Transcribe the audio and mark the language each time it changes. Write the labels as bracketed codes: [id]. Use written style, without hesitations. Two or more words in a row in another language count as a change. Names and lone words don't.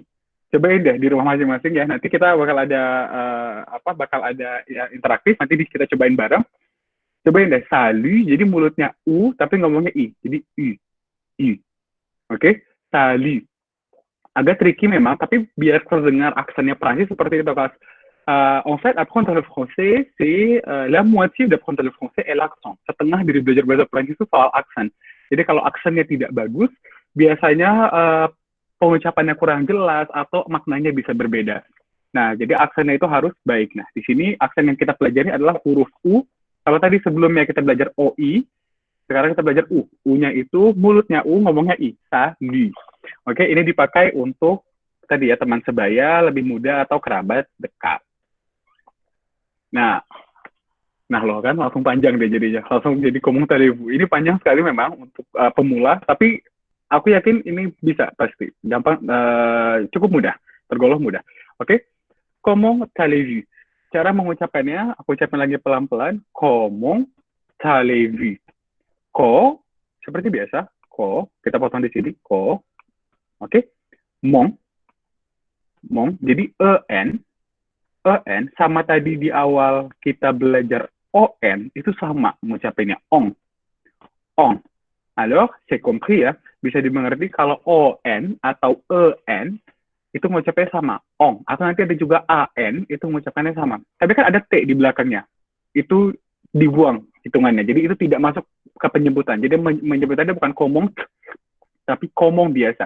[id] Cobain deh di rumah masing-masing ya. Nanti kita bakal ada ya, interaktif. Nanti kita cobain bareng. Cobain deh, salut, jadi mulutnya U, tapi ngomongnya I. Jadi I. Oke? Salut. Agak tricky memang, tapi biar terdengar aksennya Prancis seperti itu, Kak. [fr] En fait, apprendre le français, c'est la moitié d'apprendre le français est l'accent. [id] Setengah dari belajar bahasa Prancis itu soal aksen. Jadi kalau aksennya tidak bagus, biasanya pengucapannya kurang jelas atau maknanya bisa berbeda. Nah, jadi aksennya itu harus baik. Nah, di sini aksen yang kita pelajari adalah huruf U. Kalau tadi sebelumnya kita belajar OI, sekarang kita belajar U. U-nya itu mulutnya U, ngomongnya I. Salut. Oke, ini dipakai untuk tadi ya teman sebaya, lebih muda atau kerabat dekat. Nah loh kan langsung panjang deh jadinya, langsung jadi [fr] comment allez-vous. [id] Ini panjang sekali memang untuk pemula, tapi aku yakin ini bisa pasti, gampang, cukup mudah, tergolong mudah. Oke, [fr] comment allez-vous. [id] Cara mengucapkannya, aku ucapin lagi pelan-pelan, [fr] comment allez-vous. [id] Ko, seperti biasa, ko, kita potong di sini, ko. Oke, mon, jadi en sama tadi di awal kita belajar on, itu sama mengucapinnya on. [fr] Alors, c'est compris [id] ya, bisa dimengerti kalau on atau en itu mengucapnya sama, on. Atau nanti ada juga an, itu mengucapkannya sama. Tapi kan ada t di belakangnya, itu dibuang hitungannya, jadi itu tidak masuk ke penyebutan. Jadi menyebutannya bukan komong, tapi komong biasa.